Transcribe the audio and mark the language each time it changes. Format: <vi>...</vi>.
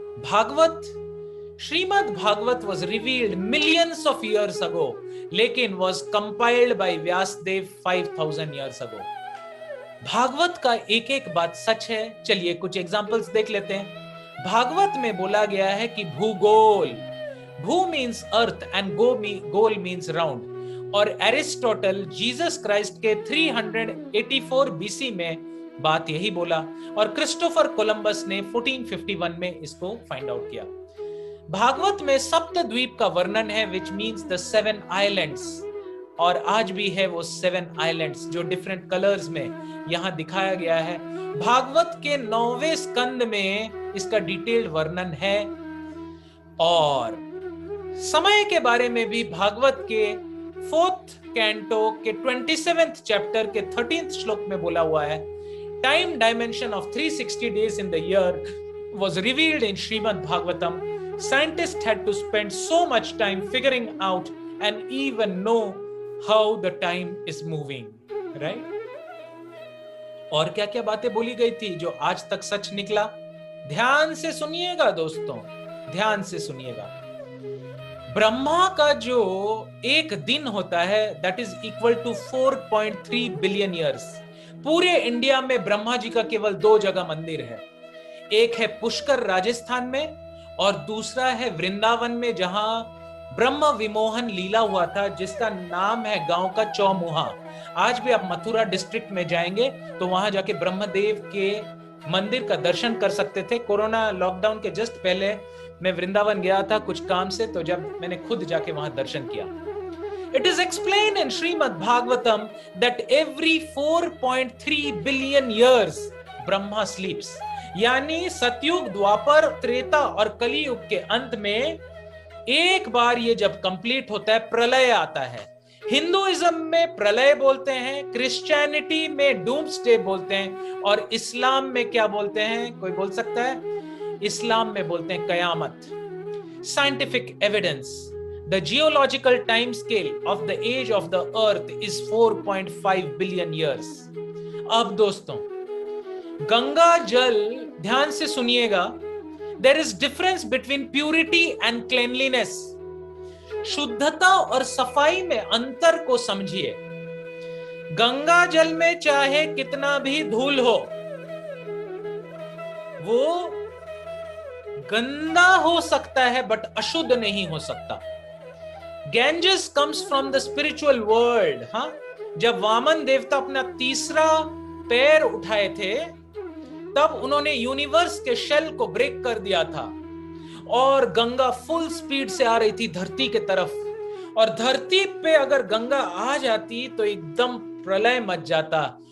<en>Bhagavat, Shrimad Bhagavat was revealed millions of years ago, लेकिन was compiled by Vyasadeva 5000 years ago.</en> <hi>Bhagavat का एक एक बात सच है। चलिए कुछ एग्जांपल्स देख लेते हैं। भागवत में बोला गया है कि भूगोल,</hi> <en>भू means earth and गोल means round.</en> <hi>और एरिस्टोटल जीसस क्राइस्ट के 384 बीसी में बात यही बोला, और क्रिस्टोफर कोलंबस ने 1451 में इसको फाइंड आउट किया। भागवत में सप्तद्वीप का वर्णन है,</hi> <en>which means the 7 islands,</en> <hi>और आज भी है वो 7 आइलैंड्स जो डिफरेंट कलर्स में यहां दिखाया गया है। भागवत के 9वें स्कंद में इसका डिटेल्ड वर्णन है। और समय के बारे में भी भागवत के 4th कैंटो के 27th चैप्टर के 13th श्लोक में बोला हुआ है,</hi> <en>Time dimension of 360 days in the year was revealed in Srimad Bhagavatam. Scientists had to spend so much time figuring out and even know how the time is moving, right?</en> <hi>और क्या क्या बातें बोली गई थी जो आज तक सच निकला? ध्यान से सुनिएगा दोस्तों, ध्यान से सुनिएगा। ब्रह्मा का जो एक दिन होता है,</hi> <en>that is equal to 4.3 billion years।</en> <hi>पूरे इंडिया में ब्रह्मा जी का केवल 2 जगह मंदिर है। एक है पुष्कर राजस्थान में, और दूसरा है वृंदावन में, जहां ब्रह्म विमोहन लीला हुआ था, जिसका नाम है गांव का चौमुहा। आज भी आप मथुरा डिस्ट्रिक्ट में जाएंगे तो वहां जाके ब्रह्मदेव के मंदिर का दर्शन कर सकते थे। कोरोना लॉकडाउन के जस्ट पहले मैं वृंदावन गया था कुछ काम से, तो जब मैंने खुद जाके वहां दर्शन किया।</hi> <en>It is explained in Srimad Bhagavatam that every 4.3 billion years Brahma sleeps.</en> <hi>यानी सतयुग, द्वापर, त्रेता और कलियुग के अंत में एक बार ये जब कंप्लीट होता है, प्रलय आता है। हिंदुइज्म में प्रलय बोलते हैं, क्रिश्चियनिटी में डूम्सडे बोलते हैं, और इस्लाम में क्या बोलते हैं, कोई बोल सकता है? इस्लाम में बोलते हैं कयामत।</hi> <en>Scientific evidence, the geological time scale of the age of the earth is 4.5 billion years.</en> <hi>अब दोस्तों, गंगा जल, ध्यान से सुनिएगा,</hi> <en>there is difference between purity and cleanliness.</en> <hi>शुद्धता और सफाई में अंतर को समझिए। गंगा जल में चाहे कितना भी धूल हो, वो गंदा हो सकता है बट अशुद्ध नहीं हो सकता।</hi> <en>Ganges comes from the spiritual world.</en> <hi>हाँ, जब वामन देवता अपना तीसरा पैर उठाए थे, तब उन्होंने यूनिवर्स के शेल को ब्रेक कर दिया था, और गंगा फुल स्पीड से आ रही थी धरती के तरफ, और धरती पे अगर गंगा आ जाती तो एकदम प्रलय मच जाता।</hi>